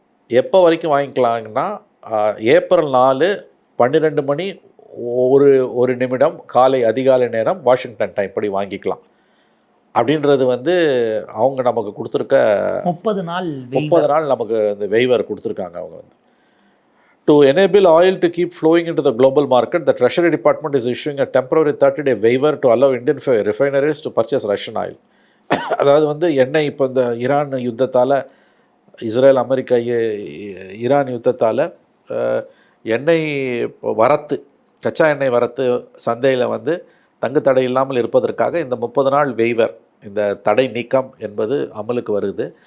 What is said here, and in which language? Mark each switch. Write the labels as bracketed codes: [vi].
[ta] எப்போ வரைக்கும் வாங்கிக்கலாங்கன்னா, ஏப்ரல் 4 12 மணி 1 நிமிடம் காலை அதிகாலை நேரம் வாஷிங்டன் டைம் படி வாங்கிக்கலாம். அப்படின்றது வந்து அவங்க நமக்கு கொடுத்துருக்க 30 நாள் நமக்கு இந்த வெய்வர் கொடுத்துருக்காங்க அவங்க வந்து. [en] To enable oil to keep flowing into the global market, the Treasury Department is issuing a temporary 30-day waiver to allow Indian refineries to purchase Russian oil. [ta] அதாவது வந்து எண்ணெய் இப்போ இந்த ஈரான் யுத்தத்தால், இஸ்ரேல் அமெரிக்கா ஈரான் யுத்தத்தால் எண்ணெய் வரத்து, கச்சா எண்ணெய் வரத்து சந்தையில் வந்து தங்கு தடை இல்லாமல் இருப்பதற்காக இந்த 30 நாள் வெய்வர், இந்த தடை நீக்கம் என்பது அமலுக்கு வருது.